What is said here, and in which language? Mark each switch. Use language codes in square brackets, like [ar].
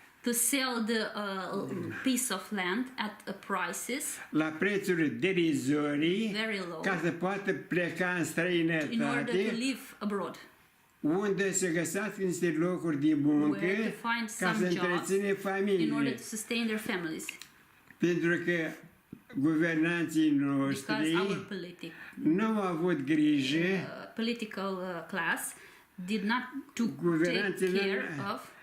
[en] to sell the piece of land at prices [ro] la prețuri derizorii, ca să poată pleca în străinătate, [en] in order to live abroad, [ro] unde să găsească niște locuri de muncă ca să întreține familiile. [en] In order to sustain their families. [ro] Pentru că guvernanții noștri nu au avut grijă, [en] political class did not take care of.